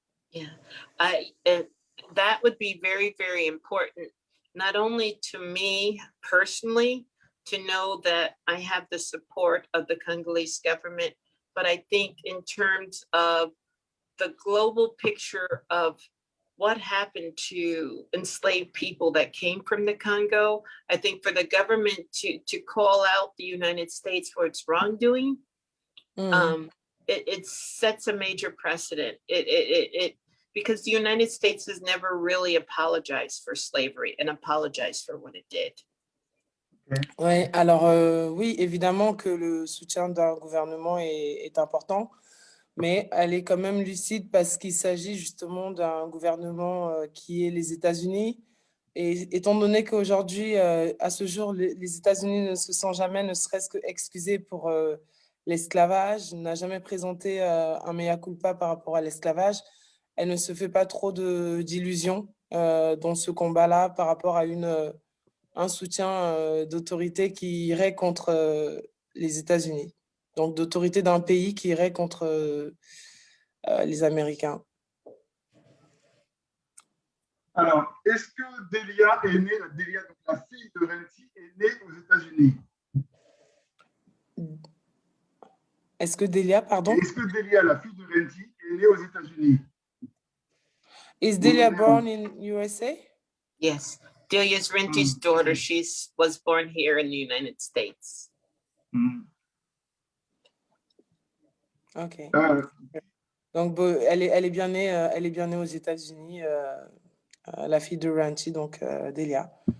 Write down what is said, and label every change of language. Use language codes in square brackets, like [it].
[en] Yeah, that would be very, very important, not only to me personally, to know that I have the support of the Congolese government, but I think in terms of the global picture of what happened to enslaved people that came from the Congo, I think for the government to call out the United States for its wrongdoing, it sets a major precedent. Because the United States has never really apologized for slavery and apologized for what it did. [fr] Ouais, alors oui, évidemment que le soutien d'un gouvernement est important, mais elle est quand même lucide parce qu'il s'agit justement d'un gouvernement qui est les États-Unis. Et étant donné qu'aujourd'hui, à ce jour, les États-Unis ne se sont jamais, ne serait-ce que excusés pour l'esclavage, n'a jamais présenté un mea culpa par rapport à l'esclavage, elle ne se fait pas trop d'illusions dans ce combat-là par rapport à un soutien d'autorité qui irait contre les États-Unis. Donc, d'autorité d'un pays qui irait contre les Américains. Alors, est-ce que Delia est née, Delia, donc la fille de Renzi, est née aux États-Unis? Est-ce que Delia, pardon? Est-ce que Delia, la fille de Renzi, est née aux États-Unis? [en] Is Delia born in USA? Yes, Delia's Renti's daughter. She was born here in the United States. Ok. [fr] Donc, elle est bien née aux États-Unis, la fille de Ranchi, donc Delia.